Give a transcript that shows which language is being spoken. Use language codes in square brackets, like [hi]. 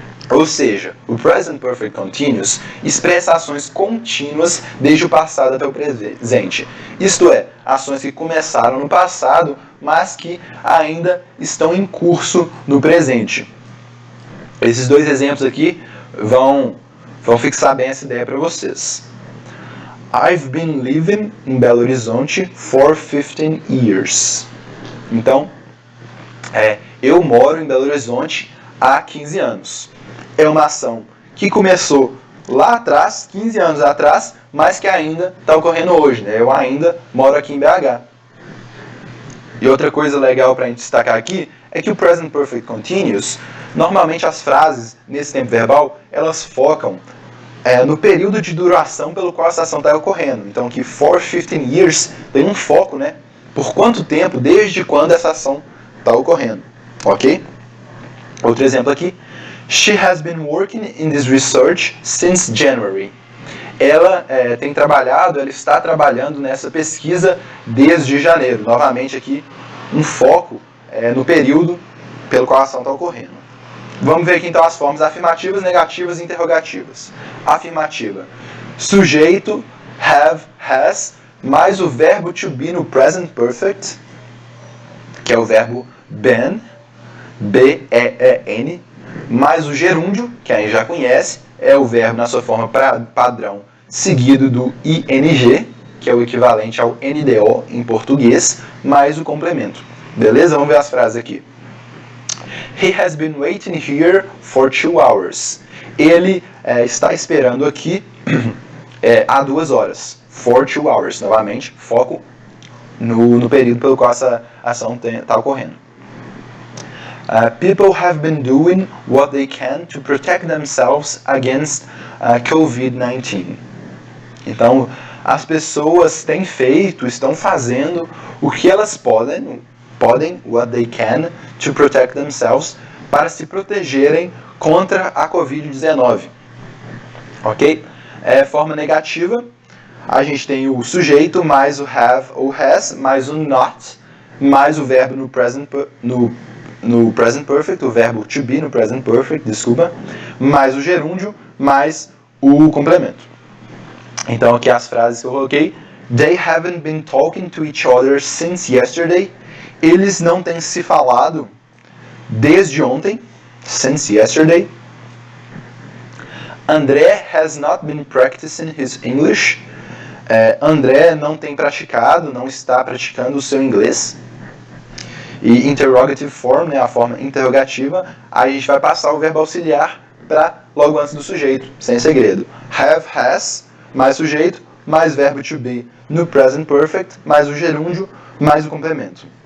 [pt] Ou seja, o Present Perfect Continuous expressa ações contínuas desde o passado até o presente. Isto é, ações que começaram no passado, mas que ainda estão em curso no presente. Esses dois exemplos aqui vão fixar bem essa ideia para vocês. [en] I've been living in Belo Horizonte for 15 years. [pt] Então, eu moro em Belo Horizonte há 15 anos. É uma ação que começou lá atrás, 15 anos atrás, mas que ainda está ocorrendo hoje, né? Eu ainda moro aqui em BH. E outra coisa legal para a gente destacar aqui é que o Present Perfect Continuous, normalmente as frases nesse tempo verbal, elas focam no período de duração pelo qual essa ação está ocorrendo. Então aqui, [en] for 15 years, [pt] tem um foco, né? Por quanto tempo, desde quando essa ação está ocorrendo. Ok? Outro exemplo aqui. [en] She has been working in this research since January. [pt] Ela ela está trabalhando nessa pesquisa desde janeiro. Novamente aqui, um foco no período pelo qual a ação está ocorrendo. Vamos ver aqui então as formas afirmativas, negativas e interrogativas. Afirmativa. Sujeito, have, has, mais o verbo to be no present perfect, que é o verbo been, B-E-E-N, mais o gerúndio, que a gente já conhece, é o verbo na sua forma padrão, seguido do ing, que é o equivalente ao NDO em português, mais o complemento. Beleza? Vamos ver as frases aqui. [en] He has been waiting here for 2 hours. [pt] ele está esperando aqui há 2 horas. For 2 hours. Novamente, foco no período pelo qual essa ação está ocorrendo. [en] People have been doing what they can to protect themselves against COVID-19. [pt] Então, as pessoas têm feito, estão fazendo o que elas podem, [en] what they can, to protect themselves, [pt] para se protegerem contra a COVID-19. Ok? Forma negativa, a gente tem o sujeito, mais o have ou has, mais o not, mais o verbo no present perfect, o verbo to be no present perfect, desculpa, mais o gerúndio, mais o complemento. Então aqui as frases que eu coloquei. [en] They haven't been talking to each other since yesterday. [pt] Eles não têm se falado desde ontem. [en] Since yesterday. André has not been practicing his English. [pt] André não tem praticado, não está praticando o seu inglês. E interrogative form, né, a forma interrogativa, a gente vai passar o verbo auxiliar para logo antes do sujeito, sem segredo. Have, has, mais sujeito, mais verbo to be no present perfect, mais o gerúndio, mais o complemento.